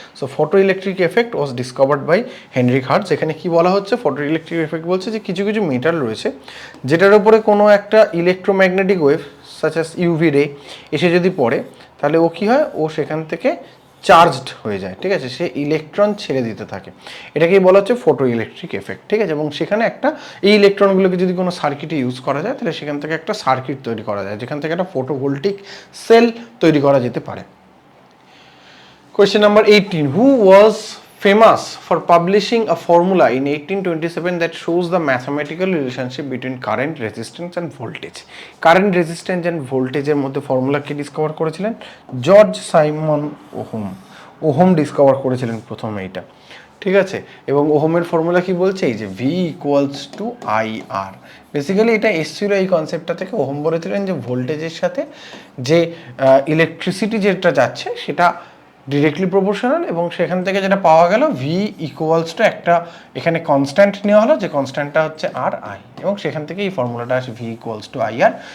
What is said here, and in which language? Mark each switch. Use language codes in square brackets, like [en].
[en] So photo electric effect was discovered by Heinrich Hertz. [bn] এখানে কি বলা হচ্ছে, ফটো ইলেকট্রিক এফেক্ট বলছে যে কিছু কিছু মেটাল রয়েছে যেটার উপরে কোনো একটা electromagnetic wave such as UV রে এসে যদি পড়ে, তাহলে ও কী হয়, ও সেখান থেকে চার্জড হয়ে যায়, ঠিক আছে, সে ইলেকট্রন ছেড়ে দিতে থাকে, এটাকেই বলা হচ্ছে ফটো ইলেকট্রিক এফেক্ট, ঠিক আছে। এবং সেখানে একটা এই ইলেকট্রনগুলোকে যদি কোনো সার্কিটে ইউজ করা যায়, তাহলে সেখান থেকে একটা সার্কিট তৈরি করা যায়, যেখান থেকে একটা ফটোভোল্টিক সেল তৈরি করা যেতে পারে। [en] Question number 18. Who was famous for publishing a formula in 1827 that shows the mathematical relationship between current, resistance and voltage? [bn] Current, resistance and voltage এর মধ্যে ফর্মুলা কে ডিসকভার করেছিলেন? জর্জ সাইমন ওহম ডিসকভার করেছিলেন প্রথম এইটা, ঠিক আছে। এবং ওহমের ফর্মুলা কি বলছে, এই যে V equals to IR। Basically এটা এসেছিল এই কনসেপ্টটা থেকে, ওহম বলেছিলেন যে ভোল্টেজের সাথে যে ইলেকট্রিসিটি যেটা যাচ্ছে সেটা ডিরেক্টলি প্রপোর্শনাল, এবং সেখান থেকে যেটা পাওয়া গেল V ইকুয়ালস টু একটা এখানে কনস্ট্যান্ট নেওয়া হলো, যে কনস্ট্যান্টটা হচ্ছে RI, এবং সেখান থেকে এই ফর্মুলাটা আসে V ইকুয়ালস টু IR।